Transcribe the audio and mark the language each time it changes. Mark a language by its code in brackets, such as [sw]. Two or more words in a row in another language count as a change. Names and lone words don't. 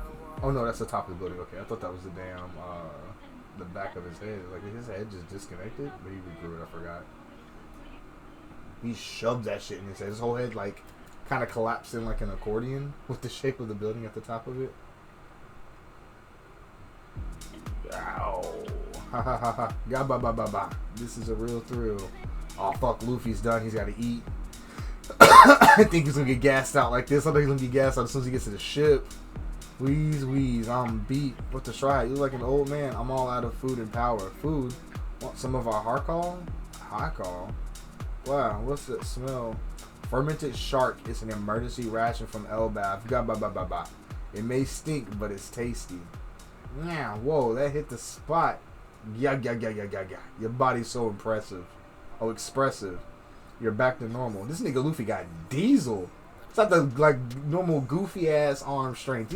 [en] Oh no, that's the top of the building. Okay, I thought that was the damn, the back of his head. Like his head just disconnected, but he regrew it, I forgot. He shoved that shit in his head. His whole head, like, kind of collapsed in like an accordion with the shape of the building at the top of it. Ow. Ha ha ha ha. Ga ba ba ba ba. This is a real thrill. Oh fuck, Luffy's done. He's got to eat. I think he's gonna get gassed out like this. I think he's gonna get gassed out as soon as he gets to the ship. Wheeze, wheeze. I'm beat. What to try? You look like an old man. I'm all out of food and power. Food? Want some of our Harkal? Harkal? Wow, what's that smell? Fermented shark is an emergency ration from Elbaf. Ga ba ba ba ba. It may stink, but it's tasty. Yeah, whoa, that hit the spot. Yeah. Your body's so impressive. Oh, expressive. You're back to normal. This nigga Luffy got diesel. It's not the like normal goofy ass arm strength.